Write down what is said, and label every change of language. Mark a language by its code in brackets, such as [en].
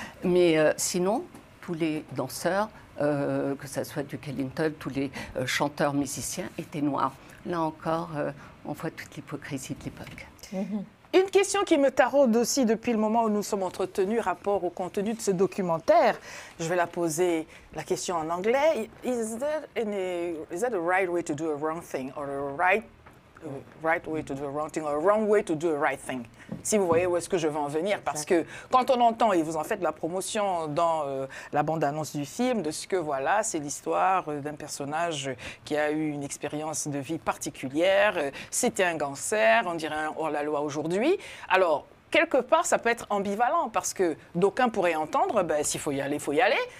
[fr] Mais sinon, tous les danseurs, que ce soit Duke Ellington, tous les chanteurs, musiciens étaient noirs. Là encore, on voit toute l'hypocrisie de l'époque. Une question qui me taraude aussi depuis le moment où nous sommes entretenus rapport au contenu de ce documentaire. Je vais la poser, la question en anglais. [en] Is that a right way to do a wrong thing or a right way to do a wrong thing or a wrong way to do a right thing? [fr] Si vous voyez où est-ce que je veux en venir, parce que quand on entend, et vous en faites la promotion dans la bande-annonce du film, de ce que voilà, c'est l'histoire d'un personnage qui a eu une expérience de vie particulière, c'était un gangster, on dirait un hors-la-loi aujourd'hui. Alors, quelque part, ça peut être ambivalent, parce que d'aucuns pourraient entendre, ben, s'il faut y aller, il faut y aller.